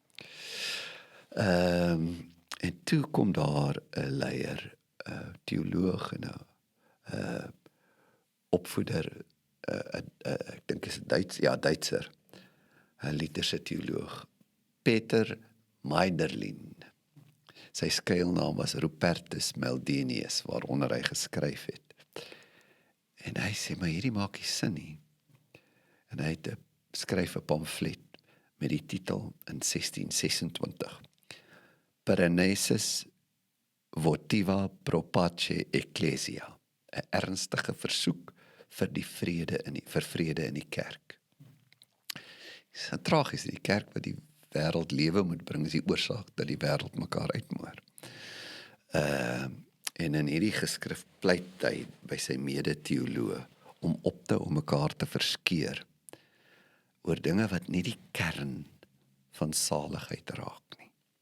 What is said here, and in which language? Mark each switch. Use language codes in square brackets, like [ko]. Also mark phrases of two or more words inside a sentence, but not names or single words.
[af] En toe kom daar 'n leier, teoloog en 'n opvoeder, ek dink is Duitser, 'n Lutherse teoloog, Peter Meiderlin. Sy skuilnaam was Rupertus Meldenius, waaronder hy geskryf het. En hy sê, maar hierdie maak nie sin nie. En hy het skryf 'n pamflet met die titel in 1626. [la] Paranesis votiva pro pace ecclesia, [af] 'n ernstige versoek vir vrede in die kerk. Dit is tragies, die kerk wat die wêreld lewe moet bring, is die oorsaak dat die wêreld mekaar uitmoor. En in hierdie geskrif pleit hy by sy mede-teoloog om mekaar te verskeur oor dinge wat nie die kern van saligheid raak nie.